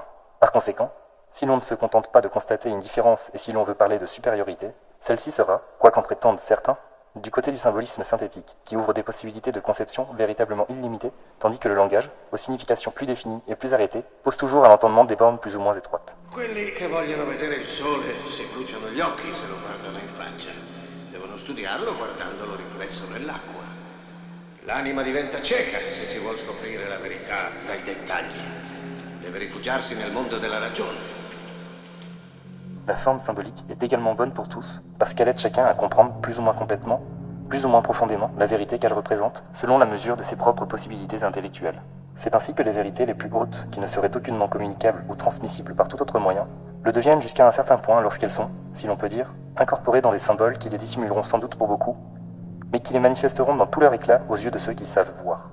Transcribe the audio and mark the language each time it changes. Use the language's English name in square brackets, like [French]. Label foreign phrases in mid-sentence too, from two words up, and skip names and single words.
[French] Par conséquent, si l'on ne se contente pas de constater une différence et si l'on veut parler de supériorité, celle-ci sera, quoi qu'en prétendent certains, du côté du symbolisme synthétique, qui ouvre des possibilités de conception véritablement illimitées, tandis que le langage, aux significations plus définies et plus arrêtées, pose toujours à l'entendement des bornes plus ou moins étroites. [Italian] Quelli che vogliono vedere il sole si bruciano gli occhi se lo guardano in faccia. Devono studiarlo guardandolo riflesso nell'acqua. L'anima diventa cieca se si vuol scoprire la verità dai dettagli. Deve rifugiarsi nel mondo della ragione. [French] La forme symbolique est également bonne pour tous, parce qu'elle aide chacun à comprendre plus ou moins complètement, plus ou moins profondément la vérité qu'elle représente, selon la mesure de ses propres possibilités intellectuelles. C'est ainsi que les vérités les plus hautes, qui ne seraient aucunement communicables ou transmissibles par tout autre moyen, le deviennent jusqu'à un certain point lorsqu'elles sont, si l'on peut dire, incorporées dans des symboles qui les dissimuleront sans doute pour beaucoup, mais qui les manifesteront dans tout leur éclat aux yeux de ceux qui savent voir.